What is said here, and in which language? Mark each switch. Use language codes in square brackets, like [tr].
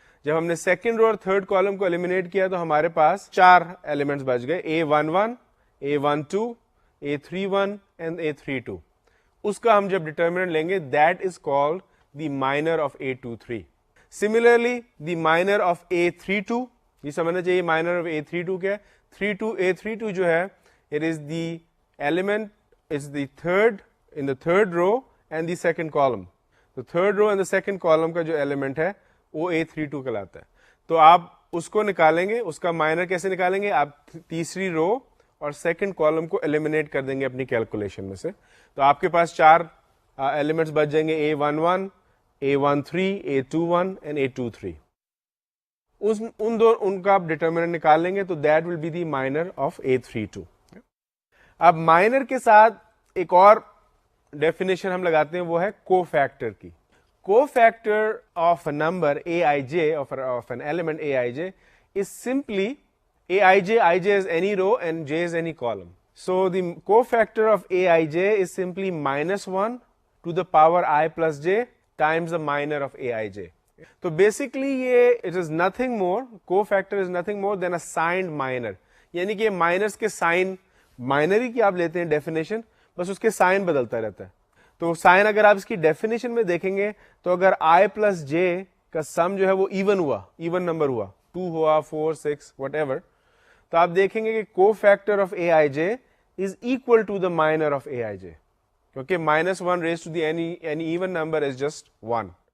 [ur] جب ہم نے سیکنڈ رو اور تھرڈ کالم کو ایلیمینیٹ کیا تو ہمارے پاس 4 ایلیمنٹس بچ گئے, A11, A12, A31 and A32. اس کا ہم جب ڈٹرمننٹ لیں گے [en] That is called the minor of A23. Similarly the minor of A32, [ur] یہ سمجھنا چاہیے مائنر آف A32 کیا ہے, [en] A32 [ur] جو ہے [en] it is the element is the third in the third row and the second column. [ur] تو [en] third row and the second column [ur] کا جو ایلیمنٹ ہے وہ A32 کہلاتا ہے. تو آپ اس کو نکالیں گے, اس کا مائنر کیسے نکالیں گے؟ آپ تیسری رو اور سیکنڈ کالم کو ایلیمینیٹ کر دیں گے اپنی کیلکولیشن میں سے. تو آپ کے پاس 4 ایلیمنٹس بچ جائیں گے, A11, A13, A21 and A23. ان کا آپ ڈیٹرمنٹ نکال لیں گے تو [en] That will be the minor of A32. [ur] اب مائنر کے ساتھ ایک اور ڈیفینیشن ہم لگاتے ہیں, وہ ہے کو فیکٹر کی. [en] Cofactor of a number Aij, of an element Aij is simply Aij, ij is any row and j is any column. So the cofactor of Aij is simply -1 to the power I plus j times the minor of Aij. [ur] تو basically یہ [en] it is nothing more, cofactor is nothing more than a signed minor. [ur] یعنی کہ minors کے sign, minor ہی کی آپ لیتے ہیں definition, بس اس کے سائن بدلتا رہتا ہے. تو سائن اگر آپ اس کی ڈیفینیشن میں دیکھیں گے تو اگر I پلس j کا سم جو ہے وہ ایون ہوا, ایون نمبر ہوا, 2 ہوا, 4, 6 وٹ ایور, تو آپ دیکھیں گے کہ [en] cofactor of Aij is equal to the minor of Aij, [ur] کیونکہ [en] -1 raise to the any even number is just 1.